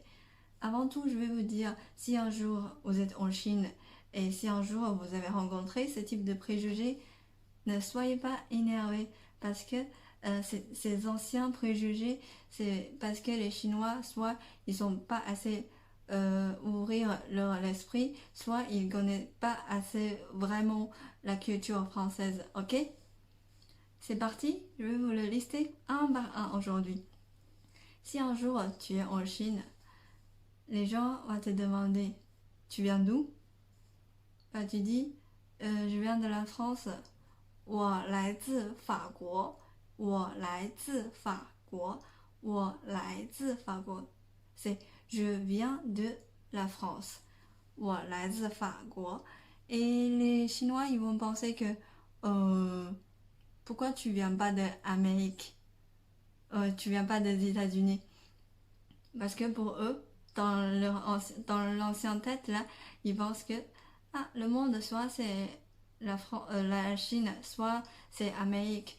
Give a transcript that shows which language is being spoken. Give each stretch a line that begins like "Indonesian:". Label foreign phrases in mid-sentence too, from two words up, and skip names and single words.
French: Avant tout, je vais vous dire, si un jour vous êtes en Chine et si un jour vous avez rencontré ce type de préjugés, ne soyez pas énervés parce que ces anciens préjugés, c'est parce que les Chinois, soit ils sont pas assez ouvrir leur esprit, soit ils connaissent pas assez vraiment la culture française. Ok? C'est parti, je vais vous le lister un par un aujourd'hui. Si un jour tu es en Chine, les gens vont te demander tu viens d'où? Bah, tu dis je viens de la France.
Chinese: 我来自法国，我来自法国，我来自法国。
French: C'est je viens de la France.
Chinese: 我来自法国.
French: Et les Chinois, ils vont penser que pourquoi tu viens pas d'Amérique? Tu viens pas des États-Unis? Parce que pour eux, dans l'ancienne tête là, ils pensent que le monde soit c'est la Chine, soit c'est Amérique.